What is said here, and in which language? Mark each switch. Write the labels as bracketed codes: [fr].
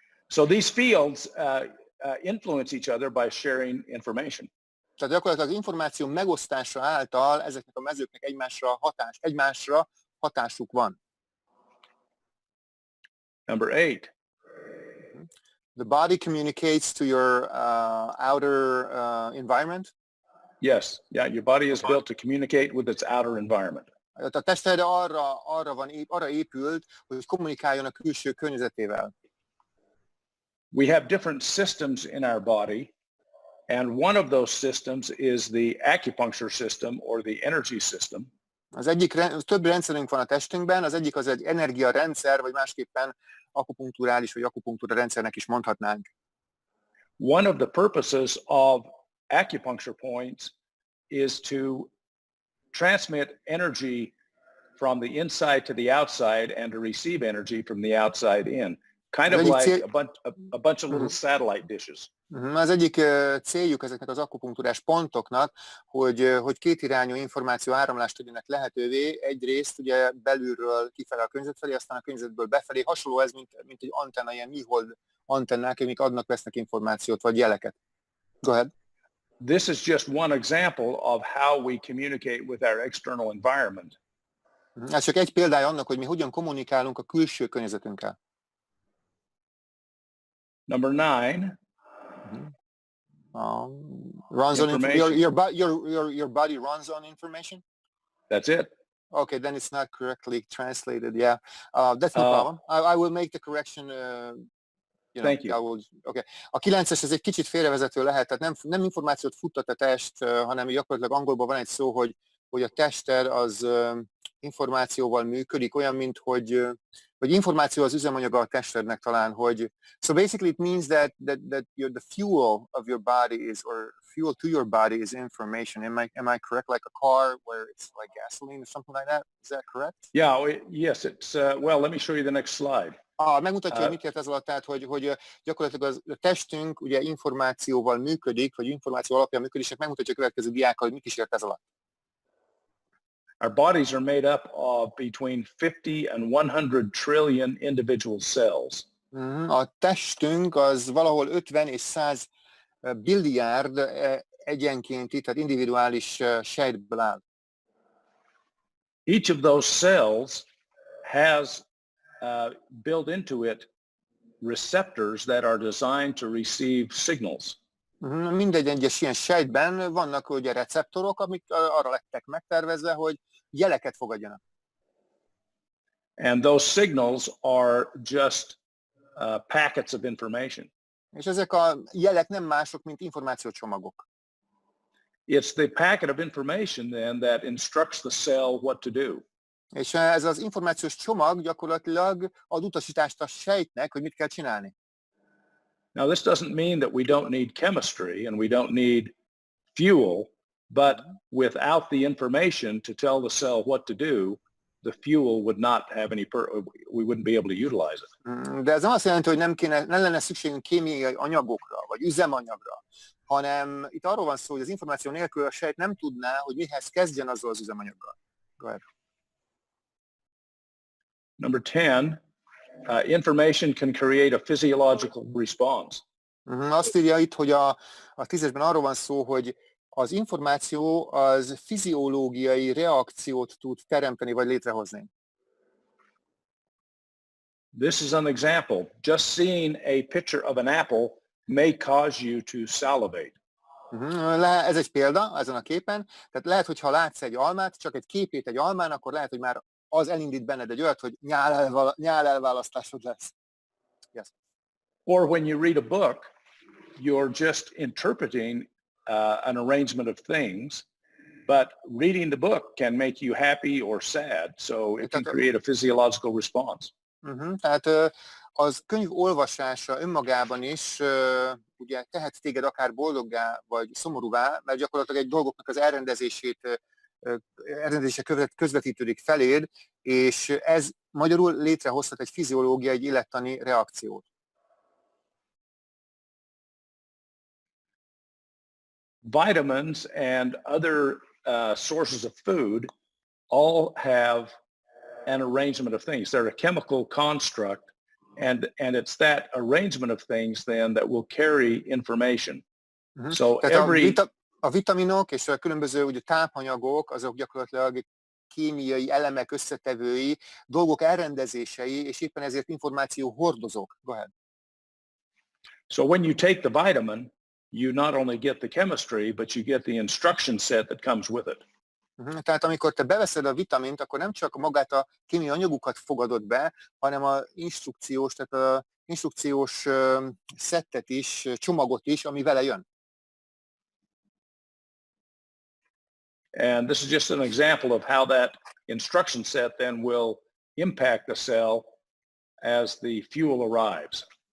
[en] So these fields influence each other by sharing information. [hu] Tehát gyakorlatilag az információ megosztása által ezeknek a mezőknek egymásra hatásuk van. [en] Number 8. The body communicates to your outer environment. Yes, yeah, your body is built to communicate with its outer environment. [hu] A tested arra épült, hogy kommunikáljon a külső környezetével. [en] We have different systems in our body, and one of those systems is the acupuncture system or the energy system. [hu] Több rendszerünk van a testünkben, az egyik az egy energiarendszer, vagy másképpen akupunkturális vagy akupunktúra rendszernek is mondhatnánk. [en] One of the purposes of acupuncture points is to transmit energy from the inside to the outside and to receive energy from the outside in. Kind of like a bunch of little satellite dishes. [hu] Az egyik céljuk ezeknek az akupunktúrás pontoknak, hogy kétirányú információ áramlást tegyenek lehetővé, egyrészt ugye belülről kifele a környezet felé, aztán a környezetből befelé. Hasonló ez, mint egy antenna, ilyen műhold antennák, amik adnak-vesznek információt vagy jeleket. [en] Go ahead. This is just one example of how we communicate with our external environment. [hu] Ez csak egy példája annak, hogy mi hogyan kommunikálunk a külső környezetünkkel. [en] Number 9. Runs on your body runs on information. That's it. Okay, then it's not correctly translated. Yeah, that's no problem. I will make the correction. Thank you. Okay. [hu] A 9-es ez egy kicsit félrevezető lehet, tehát nem információt futtat a test, hanem gyakorlatilag angolban van egy szó, hogy a tested az információval működik, olyan, mint hogy információ az üzemanyaga a testednek talán, hogy [en] so basically it means that the fuel of your body is, or fuel to your body is information. Am I correct? Like a car where it's like gasoline or something like that? Is that correct? Yeah, yes, it's well, let me show you the next slide. [hu] Megmutatja, hogy mit ért ez alatt, tehát, hogy gyakorlatilag a testünk ugye információval működik, vagy információ alapján működik, és megmutatja a következő diákkal, hogy mit is ért ez alatt. [en] Our bodies are made up of between 50 and 100 trillion individual cells. [hu] A testünk az valahol 50 és 100 billiárd egyenkénti, tehát individuális sejtből áll. [en] Each of those cells has built into it receptors that are designed to receive signals. [hu] Mindegy egyes ilyen sejtben vannak ugye receptorok, amik arra lettek megtervezve, hogy jeleket fogadjanak. [en] And those signals are just packets of information. [hu] És ezek a jelek nem mások, mint információcsomagok. [en] It's the packet of information then that instructs the cell what to do. [hu] És ez az információs csomag gyakorlatilag ad utasítást a sejtnek, hogy mit kell csinálni. [en] Now, this doesn't mean that we don't need chemistry and we don't need fuel, but without the information to tell the cell what to do, the fuel would not have any, we wouldn't be able to utilize it. [hu] De ez nem azt jelenti, hogy nem lenne szükségünk kémiai anyagokra, vagy üzemanyagra, hanem itt arról van szó, hogy az információ nélkül a sejt nem tudná, hogy mihez kezdjen azzal az üzemanyaggal. [en] Go ahead. Number 10, information can create a physiological response. [hu] Azt írja itt, hogy a 10-esben arról van szó, hogy az információ az fiziológiai reakciót tud teremteni vagy létrehozni. [en] This is an example. Just seeing a picture of an apple may cause you to salivate. [hu] Ez egy példa ezen a képen. Tehát lehet, hogy ha látsz egy almát, csak egy képét egy almán, akkor lehet, hogy már az elindít benned egy olyat, hogy nyálelválasztásod lesz. [en] Yes. Or when you read a book, you're just interpreting an arrangement of things, but reading the book can make you happy or sad. So it can create a physiological response. [hu] Tehát az könyv olvasása önmagában is ugye tehet téged akár boldoggá vagy szomorúvá, mert gyakorlatilag egy dolgoknak az elrendezése közvetítődik feléd, és ez magyarul létrehozhat egy fiziológiai, egy élettani reakciót. [en] Vitamins and other sources of food all have an arrangement of things. They're a chemical construct, and it's that arrangement of things then that will carry information. So [hu] a vitaminok és a különböző ugye, tápanyagok, azok gyakorlatilag kémiai elemek összetevői, dolgok elrendezései, és éppen ezért információ hordozók. [en] Go ahead. So when you take the vitamin, you not only get the chemistry, but you get the instruction set that comes with it. [hu] Tehát amikor te beveszed a vitamint, akkor nem csak magát a kémiai anyagokat fogadod be, hanem az instrukciós szettet is, csomagot is, ami vele jön. [en] And this is just an example of how that instruction set then will impact the cell as the fuel arrives.